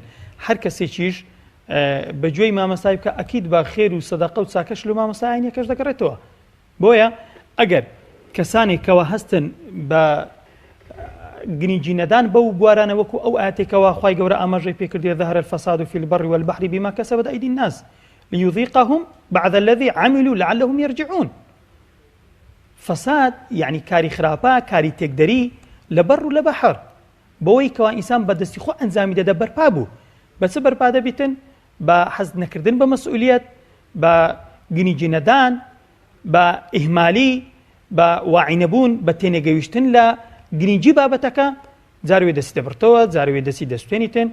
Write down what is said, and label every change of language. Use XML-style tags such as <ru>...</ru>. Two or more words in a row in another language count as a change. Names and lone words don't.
<ckb>هەر کەسێکیش بەگوێی مامۆستای بکە ئەکید بە خێر و سەدەقە و چاکەش لە مامۆستایانیەکەش دەگەڕێتەوە. بۆیە ئەگەر کەسانێکەوە هەستن بە گرنگی نەدان بەو بوارانە وەکو ئەو ئاەتێکەوە خوای گەورە ئاماژەی پێکردێ</ckb> <ar>ظهر الفساد في البر والبحر بما كسبت أيدي الناس ليذيقهم بعد الذي عملوا لعلهم يرجعون. فساد يعني</ar> <ckb>کاری خراپە، کاری تێکدەری لە بەر و لە بەحر بەوەی کەوا ئینسان بەدەستی خۆ ئەنجامی دەدە بەرپا بوو. بە چ بەرپا دەبیتن؟ بە حەز نەکردن بە مەسئولیەت، بە گرنگی نەدان، بە ئیهمالی، بە واعی نەبوون، بە تێنێگەیشتن لە گرنگی بابەتەکە، جاروێ دەستی دەبڕتەوە، جاروێ دەستی دەستێنیتن.</ckb>